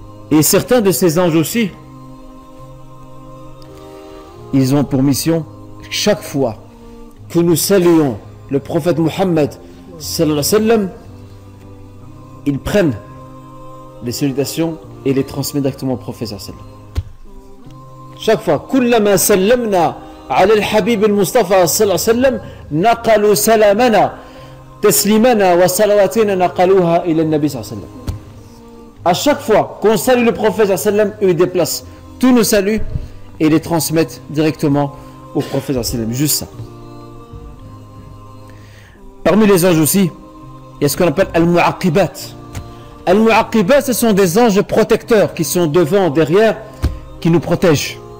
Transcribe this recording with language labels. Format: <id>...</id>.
<fr>Et certains de ces anges aussi, ils ont pour mission, chaque fois que nous saluons le prophète Muhammad sallallahu alayhi wa sallam, ils prennent les salutations et les transmettent directement au prophète sallallahu alayhi wa sallam. Chaque fois,</fr> <ar>كلما سلمنا على الحبيب المصطفى صلى الله عليه وسلم نقلوا سلامنا تسليمنا وصلواتنا نقلوها إلى النبي صلى الله عليه وسلم.</ar> <fr>À chaque fois qu'on salue le prophète sallallahu alayhi wa sallam, eux ils déplacent tous nos saluts et les transmettent directement au prophète sallallahu alayhi wa sallam. Juste ça. Parmi les anges aussi, il y a ce qu'on appelle al-mu'aqibat. Al-mu'aqibat, ce sont des anges protecteurs qui sont devant, derrière, qui nous protègent.</fr>